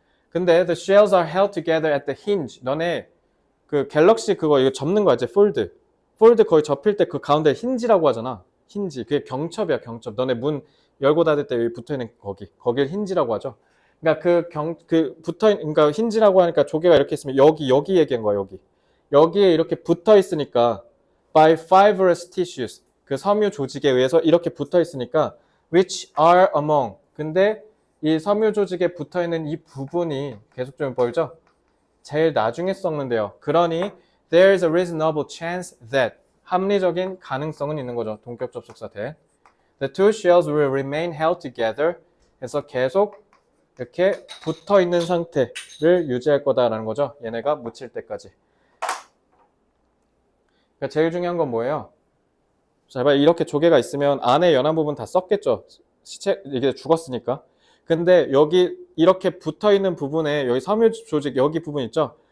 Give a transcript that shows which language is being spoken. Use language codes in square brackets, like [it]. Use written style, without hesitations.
[en] 근데 the shells are held together at the hinge. [ko] 너네 그 갤럭시 그거 이거 접는 거 알지? 폴드 거의 접힐 때 그 가운데 힌지라고 하잖아. 힌지. 그게 경첩이야, 경첩. 너네 문 열고 닫을 때 여기 붙어 있는 거길 힌지라고 하죠. 그러니까 그러니까 힌지라고 하니까 조개가 이렇게 있으면 여기 얘기한 거야, 여기. 여기에 이렇게 붙어 있으니까 [en] by fibrous tissues. [ko] 그 섬유 조직에 의해서 이렇게 붙어 있으니까 [en] which are among. [ko] 근데 이 섬유 조직에 붙어 있는 이 부분이 계속 좀 보이죠? 제일 나중에 썩는데요. [en] 그러니 there is a reasonable chance that [ko] 합리적인 가능성은 있는 거죠. 동격 접속사 대. [en] The two shells will remain held together. [ko] 해서 계속 이렇게 붙어 있는 상태를 유지할 거다라는 거죠. 얘네가 묻힐 때까지. 그러니까 제일 중요한 건 뭐예요? 자, 이렇게 조개가 있으면 안에 연한 부분 다 썩겠죠. 시체 이게 죽었으니까. 근데 여기 이렇게 붙어 있는 부분에 여기 섬유 조직 여기 부분 있죠?